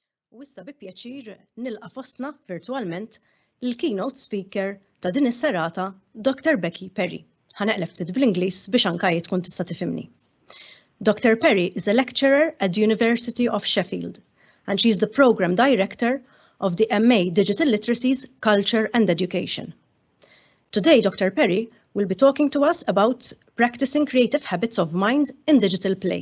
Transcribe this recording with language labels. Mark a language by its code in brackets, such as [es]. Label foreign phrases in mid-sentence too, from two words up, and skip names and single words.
[mt] U issa bi pjaċir nilqa' fostna virtualment il-keynote speaker ta' din is-serata, Dr. Becky Parry. Ħaneqleb ftit bl-Ingliż biex anke tkun tista' tifhimni. [en] Dr. Parry is a lecturer at the University of Sheffield, and she is the program director of the MA Digital Literacies, Culture and Education. Today, Dr. Parry will be talking to us about practicing creative habits of mind in digital play.